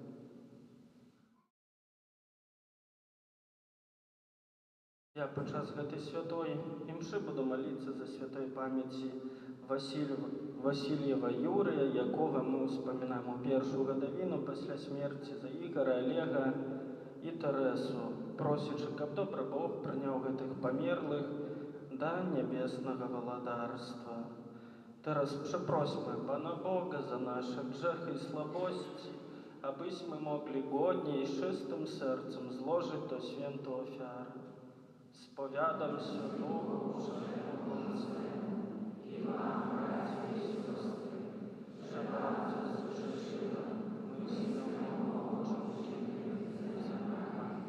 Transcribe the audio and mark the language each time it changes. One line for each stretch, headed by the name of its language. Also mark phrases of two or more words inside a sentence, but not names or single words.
Belarusian: Я падчас гэтай святой імшы буду маліцца за святой памяці Васильева Юрыя, якога мы ўспамінаем у першую гадавіну пасля смерці, за Ігора, Олега і Тэрэсу, просячы, каб добры Бог прыняў гэтых памерлых да нябеснага валадарства.
Polish: Teraz przeprośmy Pana Boga za nasze grzechy i słabości, abyśmy mogli godnie i czystym sercem złożyć to świętą ofiarę. Spowiadam się Bogu Wszechmogącemu i wam, bracia i siostry, że bardzo zgrzeszyłem myślą, uczynkiem i zamachami.